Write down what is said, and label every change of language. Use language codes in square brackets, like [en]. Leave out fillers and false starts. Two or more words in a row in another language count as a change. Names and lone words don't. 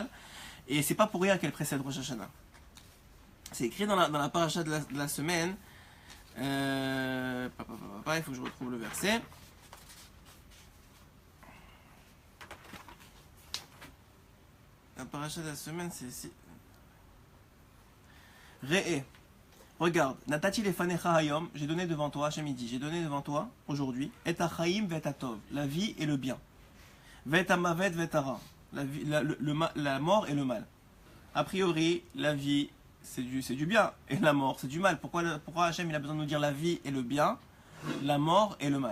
[fr] Et c'est pas pour rien qu'elle précède Rosh Hashanah. C'est écrit dans la paracha de la semaine. Il faut que je retrouve le verset. La paracha de la semaine, c'est ici. Re'e. Regarde, [he] נתתי לפניך היום, [fr] j'ai donné devant toi, Hachem dit, j'ai donné devant toi, aujourd'hui, [he] את החיים ואת הטוב, [fr] la vie et le bien. [he] ואת המוות ואת הרע, [fr] la mort et le mal. A priori, la vie, c'est du bien, et la mort, c'est du mal. Pourquoi Hachem il a besoin de nous dire la vie et le bien, la mort et le mal?